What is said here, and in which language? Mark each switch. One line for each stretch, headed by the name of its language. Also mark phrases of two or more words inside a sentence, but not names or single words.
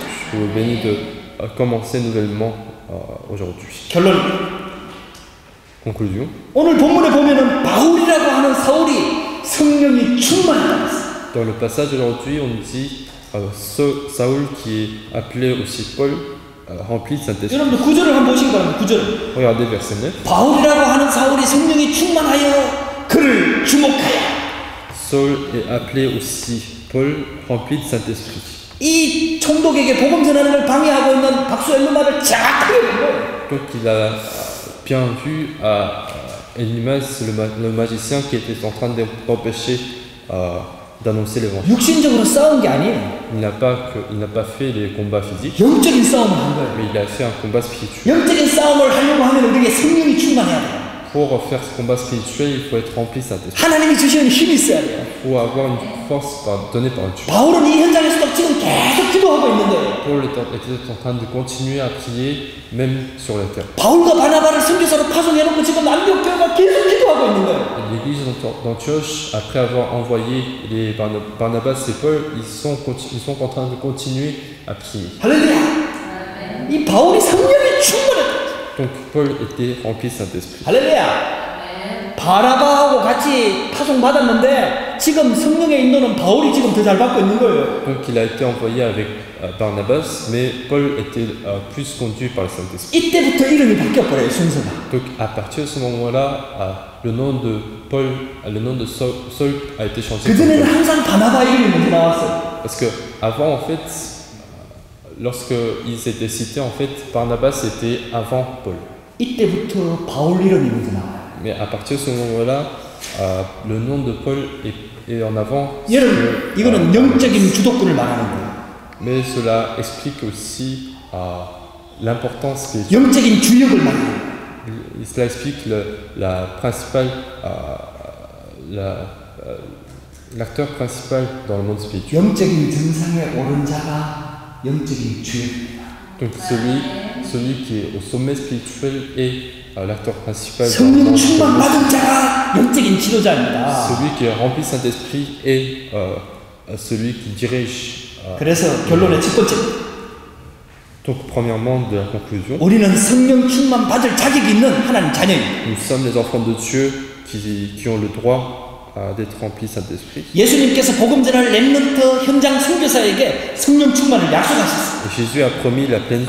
French: Je vous bénis de commencer nouvellement aujourd'hui.
Korean: 결론.
French: Conclusion.
Korean: 오늘 본문에 보면은 바울이라고 하는 사울이 성령이 충만했다고 했어요.
French: Dans le passage d'aujourd'hui, on dit Saül, qui est appelé aussi Paul, remplis de Saint-Esprit.
Korean: 여러분들 구절을 한번 보시기 바랍니다. 구절.
French: Regardez verset 9.
Korean: 바울이라고 하는 사울이 성령이 충만하여 그를 주목하여.
French: Saul est appelé aussi Paul, rempli de Saint-Esprit.
Korean: 이 총독에게 복음 전하는 걸 방해하고 있는 박수 엘루마를 정확하게 본 거예요.
French: Donc il a bien vu à Elimas, le magicien qui était en train d'empêcher d'annoncer l'évangile.
Korean: 육신적으로 싸운 게 아니에요.
French: Il n'a pas fait les combats physiques,
Korean: 영적인 싸움을 한 거예요.
French: mais il a fait un combat spirituel.
Korean: 영적인 싸움을 하려고 하면 우리에게 성령이 충만해야 돼요.
French: Pour faire ce combat spirituel, il faut être rempli de Saint-Esprit.
Korean: 하나님이 주시는 힘이 있어야 돼요.
French: Il faut avoir une force donnée par Dieu.
Korean: 바울은 이 현장에서도 지금 계속 기도하고 있는데
French: Paul était en train de continuer à prier, même sur la terre.
Korean: 바울과 바나바를 선교사로 파송해놓고 지금 안디옥 교회가 계속 기도하고 있는 거예요.
French: L'église d'Antioche, après avoir envoyé les Barnabas et Paul, ils sont en train de continuer à prier.
Korean: 할렐루야. 이 바울이 성령이 충만해.
French: Donc Paul était rempli de Saint-Esprit.
Korean: 할렐루야. 바나바하고 같이 파송 받았는데 지금 성령의 인도는 바울이 지금 더 잘 받고 있는 거예요.
French: Donc il a été envoyé avec Barnabas, mais Paul était plus conduit par le Saint-Esprit.
Korean: 이때부터 이름이 바뀌어버려요, 순서가.
French: Donc à partir de ce moment-là, le nom de Paul, le nom de Saul a été changé.
Korean: 그전에는 항상 바나바 이름이 먼저 나왔어요.
French: Parce que avant, en fait, lorsque ils étaient cités, en fait, Barnabas était avant Paul.
Korean: 이때부터 바울 이름이 먼저 나와요.
French: Mais à partir de ce moment-là, le nom de Paul est en avant.
Korean: 여러분, 이거는 영적인 주도권을 말하는 거예요.
French: Mais cela explique aussi l'importance que
Korean: 영적인 주역을 말하는 거예요.
French: cela explique la principale, l'acteur principal dans le monde spirituel.
Korean: 영적인 정상에 오른 자가 영적인 주역입니다.
French: Donc celui qui est au sommet spirituel est l'acteur principal.
Korean: 성령 충만 받은 자가 영적인 지도자입니다.
French: Celui qui est rempli de Saint-Esprit est celui qui dirige.
Korean: 그래서 결론의 첫 번째,
French: Donc premièrement, de la conclusion,
Korean: 우리는 성령 충만 받을 자격이 있는 하나님 자녀입니다.
French: nous sommes les enfants de Dieu qui ont le droit d'être remplis de Saint-Esprit.
Korean: 예수님께서 복음 전할 렘넌트 현장 선교사에게 성령 충만을 약속하셨어요.
French: Et Jésus a promis la pleine